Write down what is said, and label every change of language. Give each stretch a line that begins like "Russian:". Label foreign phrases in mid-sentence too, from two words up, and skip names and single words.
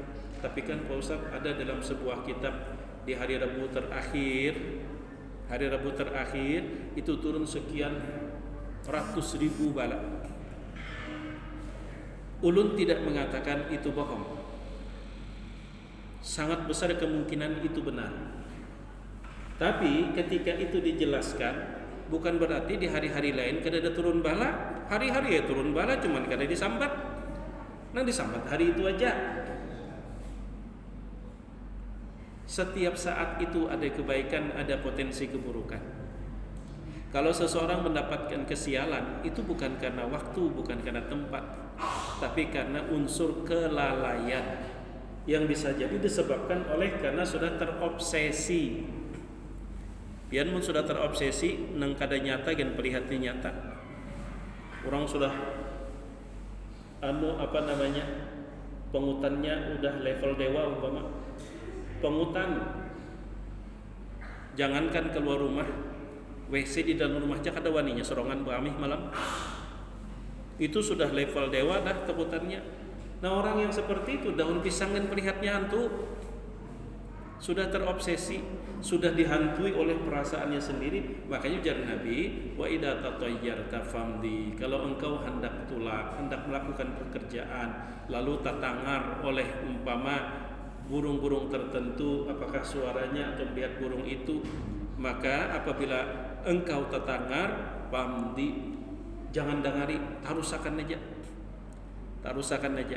Indonesian: Tapi kan Pak Ustaz, ada dalam sebuah kitab di hari Rabu terakhir itu turun sekian ratus ribu bala. Ulun tidak mengatakan itu bohong. Sangat besar kemungkinan itu benar. Tapi ketika itu dijelaskan, bukan berarti di hari-hari lain kada ada turun bala.
Banjar: Hari-hari ya turun bala, cuman kada disambat. Nah disambat hari itu aja.
Indonesian: Setiap saat itu ada kebaikan, ada potensi keburukan. Kalau seseorang mendapatkan kesialan, itu bukan karena waktu, bukan karena tempat, tapi karena unsur kelalaian yang bisa jadi disebabkan oleh karena sudah terobsesi.
Banjar: Pian mun sudah terobsesi nang kada nyata gen pelihati nyata. Orang sudah pengutannya udah level dewa umpama. Pengutan jangankan keluar rumah, WC di dalam rumah aja kada waninya sorongan beramih malam. Itu sudah level dewa dah pengutannya.
Indonesian: Nah orang yang seperti itu daun pisang dan melihatnya hantu, sudah terobsesi, sudah dihantui oleh perasaannya sendiri. Makanya ujar Nabi,
Arabic: وإذا تطيرت فامض,
Indonesian: kalau engkau hendak melakukan pekerjaan lalu tertangar oleh umpama burung-burung tertentu, apakah suaranya atau melihat burung itu, maka apabila engkau tertangar famdi, jangan dengari,
Banjar: tarusakan aja.